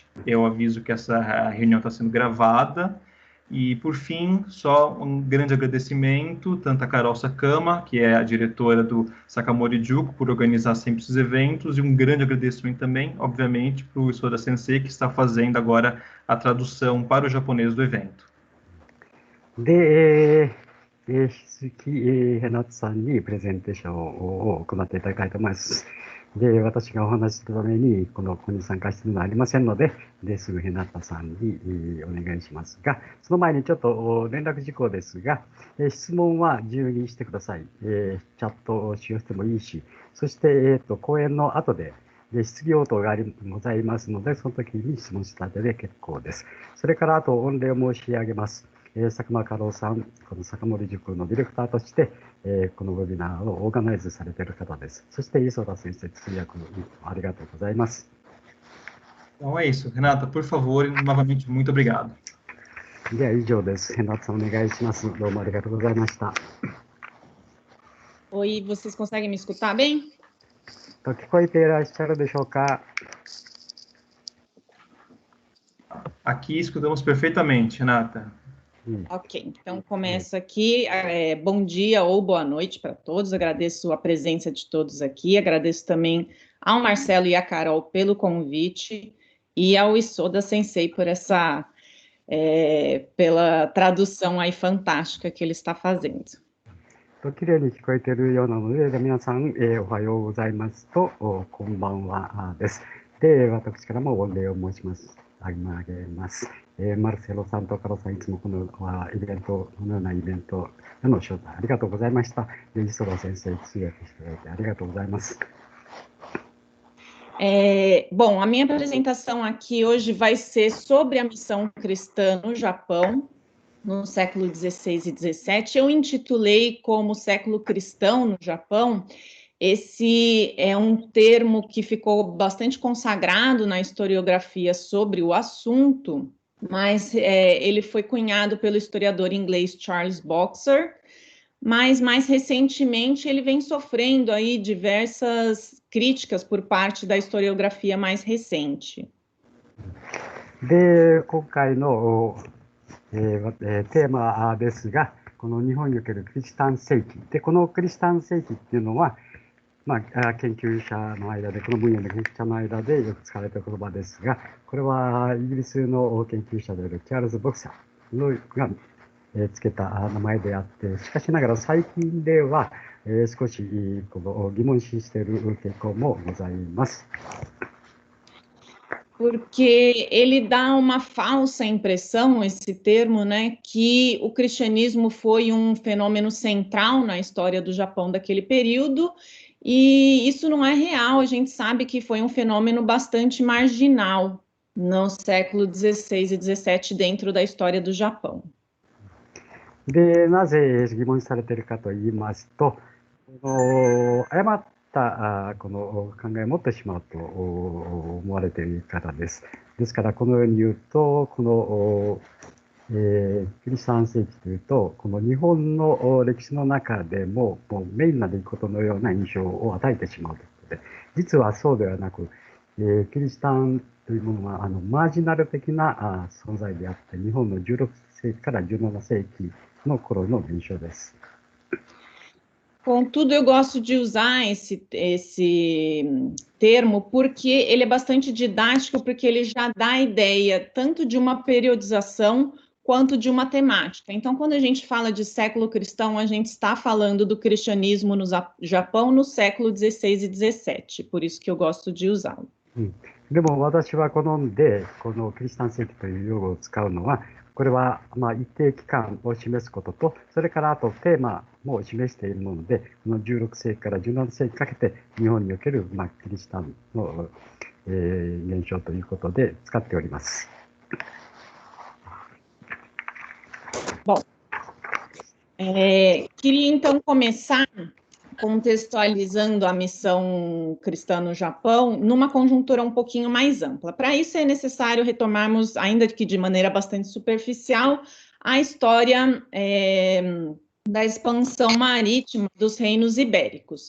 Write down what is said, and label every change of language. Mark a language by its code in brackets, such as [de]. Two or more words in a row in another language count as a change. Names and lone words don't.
[pt] Eu aviso que essa reunião está sendo gravada. E, por fim, só um grande agradecimento, tanto a Carol Sakama, que é a diretora do Sakamori Juku, por organizar sempre esses eventos, e um grande agradecimento também, obviamente, para o Soda Sensei, que está fazendo agora a tradução para o japonês do evento. [ja] で、引き続き、ヘナツさんにプレゼンテーションを行っていただきたいと思います。で、私がお話しするために、ここに参加しているのはありませんので、すぐヘナタさんにお願いしますが、その前にちょっと連絡事項ですが、質問は自由にしてください。チャットを使用してもいいし、そして、講演の後で、質疑応答がございますので、その時に質問した後で結構です。それから、あと、御礼を申し上げます。佐久間佳郎さん、この坂森塾のディレクターとして、このウェビナーをオーガナイズされている方です。そして、磯田先生、通訳ありがとうございます。 [pt] Então é isso. Renata, por favor, novamente, muito obrigado. [ja] では以上です。Renatoさんお願いします。どうもありがとうございました。 [pt] Oi, vocês conseguem me escutar bem? [ja] 聞こえていらっしゃるでしょうか？ [pt] Aqui escutamos perfeitamente, Renata. Ok, então começo aqui. Bom dia ou boa noite para todos. Agradeço a presença de todos aqui. Agradeço também ao Marcelo e à Carol pelo convite e ao Isoda Sensei por pela tradução aí fantástica que ele está fazendo. [ja] きれいに聞こえているようなので、皆さん、おはようございますと、こんばんはです。で、私からも御礼を申します。あげます。マルセロさんとカロさん、いつもこのイベント、このようなイベントへの招待ありがとうございました。磯田先生、通訳していただいてありがとうございます。 [pt] Bom, a minha apresentação aqui hoje vai ser sobre a missão cristã no Japão, no século XVI e XVII. Eu intitulei como século cristão no Japão. Esse é um termo que ficou bastante consagrado na historiografia sobre o assunto, mas ele foi cunhado pelo historiador inglês Charles Boxer, mas mais recentemente ele vem sofrendo aí diversas críticas por parte da historiografia mais recente. [ja] で、今回のテーマですが、この日本におけるクリスタン世紀で、このクリスタン世紀っていうのは、研究者の間で、この分野の研究者の間でよく使われた言葉ですが、これはイギリスの研究者であるチャールズ・ボクサーがつけた名前であって、しかしながら最近では少しこの疑問視している傾向もございます。 [pt] Porque ele dá uma falsa impressão, esse termo, né, que o cristianismo foi um fenômeno central na história do Japão daquele período, e isso não é real. A gente sabe que foi um fenômeno bastante marginal no século XVI e XVII dentro da história do Japão. [ja] で、なぜ疑問視されているかと言いますと、誤ったこの考えを持ってしまうと思われているからです。ですから、このように言うと、この、クリスチャン世紀というと、この日本の歴史の中でもうメインな出来事のような印象を与えてしまうということで、実はそうではなく、キリシタンというものはマージナル的な存在であって、日本の16世紀から17世紀の頃の現象です。 [pt] Contudo, eu gosto de usar esse termo porque ele é bastante didático, porque ele já dá a ideia tanto de uma periodização quanto de uma temática. Então, quando a gente fala de século cristão, a gente está falando do cristianismo no Japão no século XVI e XVII, por isso que eu gosto de usá-lo. [ja] でも私は好んでこのキリシタン世紀という用語を使うのは、これは一定期間を示すことと、それからあとテーマも示しているもので、この16世紀から17世紀かけて日本におけるキリシタンの、現象ということで使っております。 [pt] Bom, queria então começar contextualizando a missão cristã no Japão numa conjuntura um pouquinho mais ampla. Para isso é necessário retomarmos, ainda que de maneira bastante superficial, a história da expansão marítima dos reinos ibéricos.